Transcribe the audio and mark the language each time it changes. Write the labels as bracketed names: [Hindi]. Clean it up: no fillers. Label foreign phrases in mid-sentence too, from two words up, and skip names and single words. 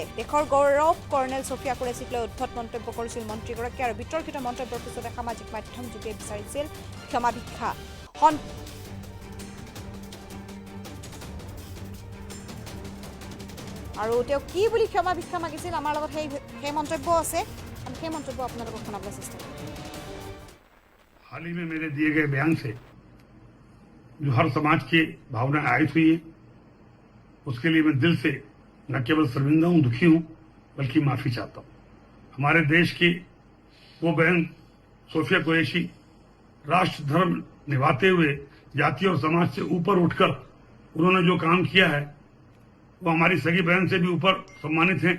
[Assamese] দেশৰ গৌৰৱ কৰ্ণেল ছফিয়া কুৰেশ্বীক লৈ উদ্ধত মন্তব্য কৰিছিল মন্ত্ৰীগৰাকীয়ে আৰু বিতৰ্কিত মন্তব্যৰ পিছতে সামাজিক মাধ্যম যোগে বিচাৰিছিল ক্ষমা ভিক্ষা। আৰু তেওঁ কি বুলি ক্ষমা ভিক্ষা মাগিছিল আমাৰ লগত সেই মন্তব্য আছে। আমি সেই মন্তব্য আপোনালোকক শুনাবলৈ চেষ্টা কৰিম। [Hindi] हाल ही में मेरे दिए गए बयान से जो हर समाज की भावना आयत हुई है, उसके लिए मैं दिल से न केवल शर्मिंदा हूं, दुखी हूं, बल्कि माफी चाहता हूं। हमारे देश की वो बहन सोफिया कुरैशी राष्ट्र धर्म निभाते हुए जाति और समाज से ऊपर उठकर उन्होंने जो काम किया है वो हमारी सगी बहन से भी ऊपर सम्मानित हैं।